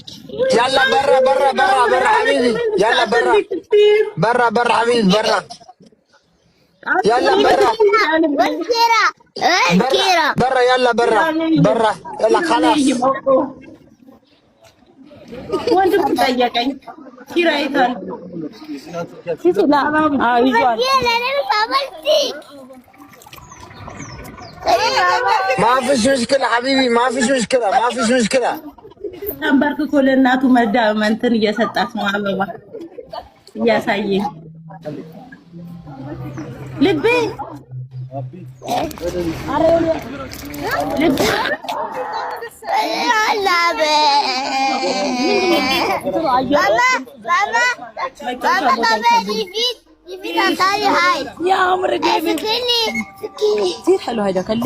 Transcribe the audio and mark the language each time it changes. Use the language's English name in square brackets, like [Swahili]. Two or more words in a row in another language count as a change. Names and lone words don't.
[Arabic] يلا برا حبيبي. يلا برا حبيبي برا. يلا برا برا يلا برا يلا خلاص. وانت بتضايقني ኪራይታል ሲላ ይዟል ما فيش مشكلة حبيبي ما فيش مشكلة [Amharic] ተንበርክኮ ለእናቱ እንትን እየሰጣት ነው አበባ እያሳየ ልቤ [Arabic] يا عمري فكيني كثير حلو هيدا خليه